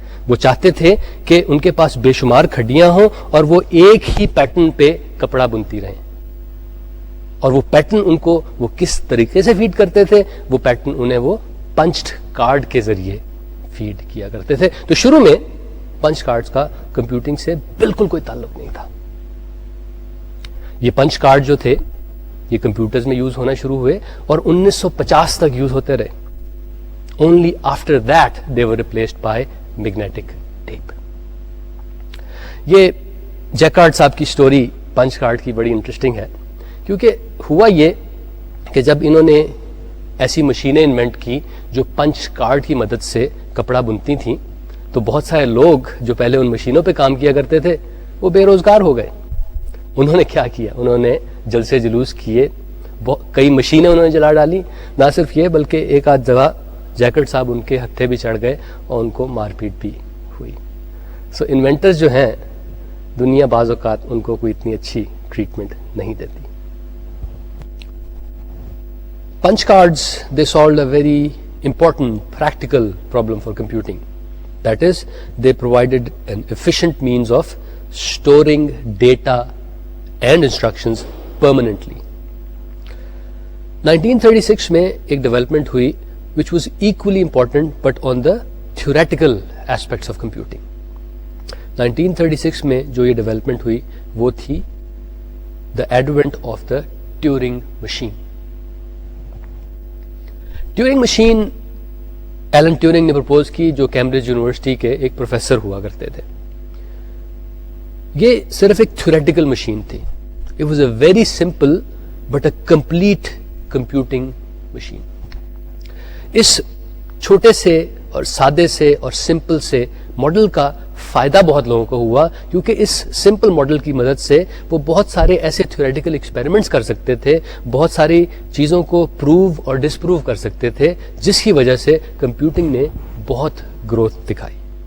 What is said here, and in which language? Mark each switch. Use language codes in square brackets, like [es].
[ur] وہ چاہتے تھے کہ ان کے پاس بے شمار کھڈیاں ہوں اور وہ ایک ہی پیٹرن پہ کپڑا بنتی رہیں, اور وہ پیٹرن ان کو وہ کس طریقے سے فیڈ کرتے تھے, وہ پیٹرن انہیں وہ پنچڈ کارڈ کے ذریعے فیڈ کیا کرتے تھے. تو شروع میں پنچ کارڈز کا کمپیوٹنگ سے بالکل کوئی تعلق نہیں تھا. یہ پنچ کارڈ جو تھے یہ کمپیوٹرز میں یوز ہونا شروع ہوئے اور 1950 تک یوز ہوتے رہے. [en] Only after that they were replaced by magnetic tape. [ur] یہ جیکارڈ صاحب کی سٹوری پنچ کارڈ کی بڑی انٹرسٹنگ ہے, کیونکہ ہوا یہ کہ جب انہوں نے ایسی مشینیں انوینٹ کی جو پنچ کارڈ کی مدد سے کپڑا بنتی تھیں, تو بہت سارے لوگ جو پہلے ان مشینوں پہ کام کیا کرتے تھے وہ بے روزگار ہو گئے. انہوں نے کیا کیا, انہوں نے جلسے جلوس کیے, کئی مشینیں انہوں نے جلا ڈالی. نہ صرف یہ بلکہ ایک آدھ جگہ جیکٹ صاحب ان کے ہتھے بھی چڑھ گئے اور ان کو مار پیٹ بھی ہوئی. سو انوینٹرز جو ہیں دنیا بعض اوقات ان کو کوئی اتنی اچھی ٹریٹمنٹ نہیں دیتی. [en] punch cards, they solved a very important practical problem for computing. That is, they provided an efficient means of storing data and instructions permanently. 1936 میں ایک development ہوئی which was equally important but on the theoretical aspects of computing. [ur] 1936 میں جو یہ development ہوئی وہ تھی the advent of the Turing machine. Turing machine Alan Turing نے پرپوز کی، جو کیمبرج یونیورسٹی کے ایک پروفیسر ہوا کرتے تھے. یہ صرف ایک تھیوریٹیکل مشین تھی. [en] It was a very simple but a complete computing machine. [ur] اس چھوٹے سے اور سادے سے اور سمپل سے ماڈل کا فائدہ بہت لوگوں کو ہوا، کیونکہ اس سمپل ماڈل کی مدد سے وہ بہت سارے ایسے تھیوریٹیکل ایکسپیریمنٹس کر سکتے تھے، بہت ساری چیزوں کو پروو اور ڈس پروو کر سکتے تھے، جس کی وجہ سے کمپیوٹنگ نے بہت گروتھ دکھائی.